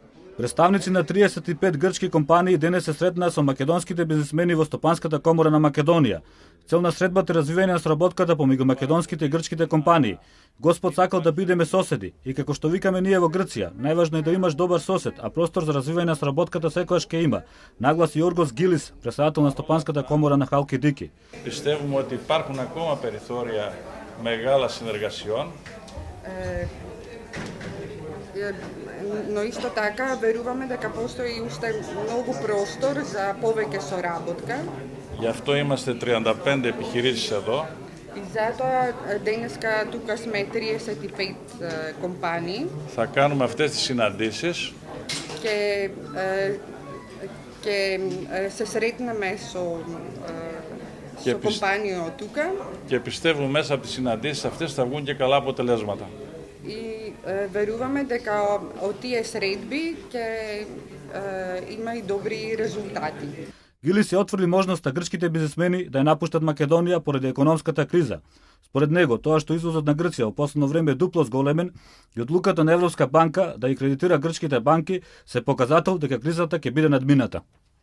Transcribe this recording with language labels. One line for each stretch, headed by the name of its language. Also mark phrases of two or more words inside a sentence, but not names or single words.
Macedonian: Представници на 35 грчки компании денес се сретнаа со македонските бизнисмени во Стопанската комора на Македонија. Цел на средбата е развивање на сработката помеѓу македонските и грчките компании. Господ сакал да бидеме соседи и како што викаме ние во Грција, најважно е да имаш добар сосед, а простор за развивање на сработката секогаш ќе има. Нагласи Јоргос Гилис, председател на Стопанската комора на Халкидики.
Greek: Πιστεύουμε ότι υπάρχουν ακόμα περιθώρια μεγάλα συνεργασιών.
Macedonian: Но исто така веруваме дека постои уште многу простор за повеќе соработка.
Greek: Γι' αυτό είμαστε 35 επιχειρήσεις εδώ.
Macedonian: И затоа денеска тука сме 35 компании.
Greek: Θα κάνουμε αυτές τις συναντήσεις.
Macedonian: Και се сретнеме со компанијо тука.
Greek: Και πιστεύουμε μέσα από τις συναντήσεις αυτές θα βγουν και καλά αποτελέσματα.
Macedonian: И веруваме дека од тие средби ќе има и добри резултати. Гилис ја отврли можноста грчките бизнисмени да ја напуштат Македонија поради економската криза. Според него, тоа што извозот на Грција во последно време е дупло зголемен и одлуката на Европска банка да ја кредитира грчките банки се показател дека кризата ќе биде надмината.